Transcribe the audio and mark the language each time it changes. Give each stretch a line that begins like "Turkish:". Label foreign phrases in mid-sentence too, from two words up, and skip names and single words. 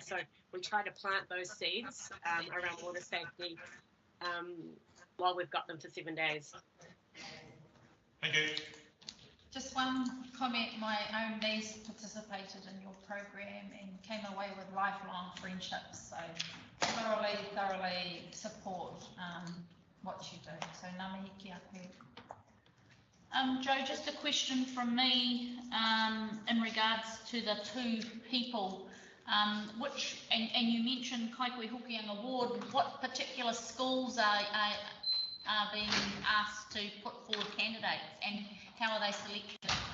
English: So we try to plant those seeds around water safety while we've got them for 7 days. Thank you. Just one comment, my own niece participated in your program and came away with lifelong friendships, so thoroughly support what you do.
Māori: So ngā mihi ki a koe.
English: Joe, just a question from me in regards to the 2 people, which, and you mentioned Kaikohe-Hokianga Ward, what particular schools are being asked to put forward candidates and how are they selected?